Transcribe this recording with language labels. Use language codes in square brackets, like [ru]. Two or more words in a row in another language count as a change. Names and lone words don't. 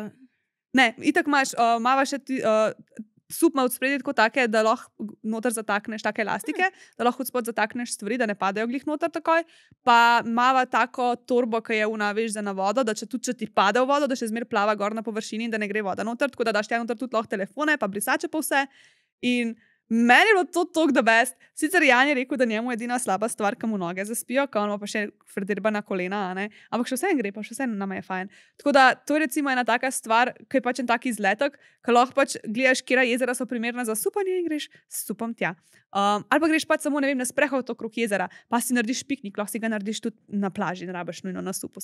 [sl] Ne, itak imaš, mava še sup ima od spredje tako take, da lahko noter zatakneš take elastike, da lahko od spod zatakneš stvari, da ne padejo glih noter takoj. Pa mava tako torbo, ki je veš za na vodo, da če ti pade v vodo, da še zmer plava gor na površini in da ne gre voda noter, tako da daš tja noter tudi lahko telefone, pa brisače pa vse. In meni je bilo to tok [en] the best. [sl] Sicer Jan je rekel, da njemu edina slaba stvar, ki mu noge zaspijo, ko on ima pa še frdirbana kolena, ampak še vse gre, pa še vse nama je fajn. Tako da to je recimo ena taka stvar, ki je pač en tak izletek, ki lahko pač gledaš, kjera jezera so primerna za supanje in greš s supom tja. Ali pa greš pač samo, na sprehod okrog jezera, pa si narediš piknik, lahko si ga narediš tudi na plaži, ne rabiš nujno na supu.